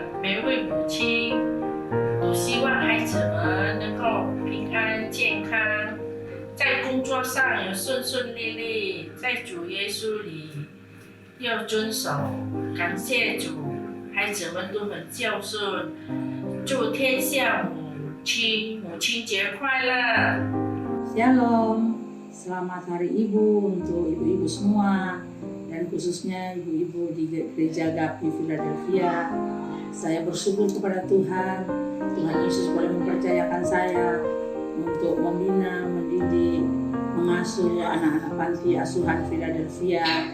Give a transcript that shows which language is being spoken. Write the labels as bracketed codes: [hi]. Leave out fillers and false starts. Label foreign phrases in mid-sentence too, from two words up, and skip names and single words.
[zh] 每位母亲都希望孩子们能够平安健康，在工作上有顺顺利利，在主耶稣里要遵守。感谢主，孩子们都很孝顺。祝天下母亲节快乐！ [id] Shalom, selamat Hari Ibu untuk ibu-ibu semua, dan khususnya ibu-ibu di Gereja GAPI Philadelphia. Saya bersyukur kepada Tuhan Yesus boleh mempercayakan saya untuk membina, mendidik, mengasuh anak-anak panti asuhan Philadelphia.